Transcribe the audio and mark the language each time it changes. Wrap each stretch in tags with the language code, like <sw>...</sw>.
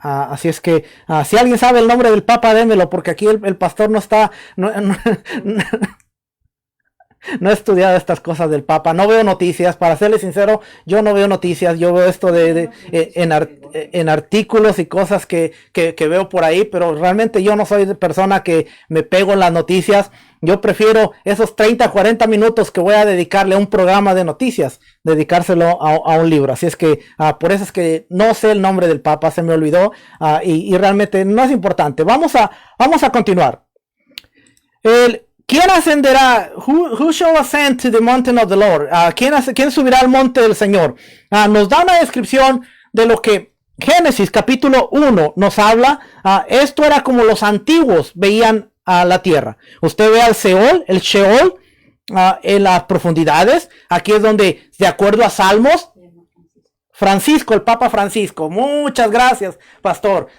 <es>Así es que si alguien sabe el nombre del Papa, démelo, porque aquí el pastor no está no he estudiado estas cosas del Papa, no veo noticias, para serle sincero, yo no veo noticias, yo veo esto en artículos y cosas que veo por ahí, pero realmente yo no soy de persona que me pego en las noticias. Yo prefiero esos 30, 40 minutos que voy a dedicarle a un programa de noticias, dedicárselo a un libro. Así es que por eso es que no sé el nombre del Papa, se me olvidó, y realmente no es importante. Vamos a continuar. ¿Quién ascenderá?</es> <en>Who shall ascend to the mountain of the Lord?</en> <es>¿Quién subirá al monte del Señor? Nos da una descripción de lo que Génesis capítulo 1 nos habla. Esto era como los antiguos veían a la tierra. Usted ve al Seol, el Sheol, en las profundidades. Aquí es donde, de acuerdo a Salmos, Francisco, el Papa Francisco, muchas gracias, pastor.</es>